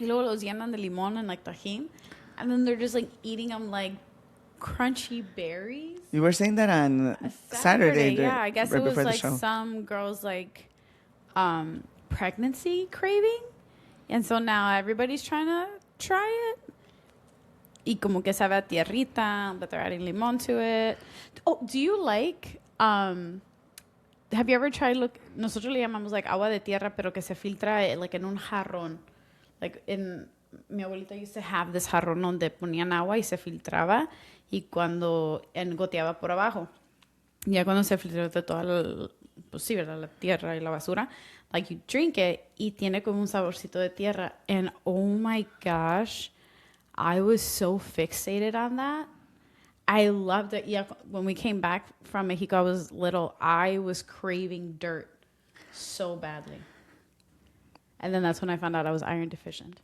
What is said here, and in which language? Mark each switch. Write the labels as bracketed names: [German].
[Spanish] Y luego los llenan de limón [English] and like tajín. And then they're just like eating them like crunchy berries. You were saying that on Saturday. Yeah, I guess right it was before the like show. some girls like pregnancy craving. And so now everybody's trying to try it. [Spanish] Y como que sabe a tierrita, [English] but they're adding limón to it. Oh, do you like... have you ever tried... [Spanish] Nosotros le llamamos like agua de tierra, pero que se filtra like en un jarrón. Like mi abuelita [English] used to have this [Spanish] jarrón donde ponían agua y se filtraba y cuando goteaba por abajo. Ya cuando se filtró de toda la tierra y la basura, [English] like you drink it [Spanish] y tiene como un saborcito de tierra. [English] And oh my gosh, I was so fixated on that. I loved it. Yeah, when we came back from Mexico, I was little. I was craving dirt so badly. And then that's when I found out I was iron deficient.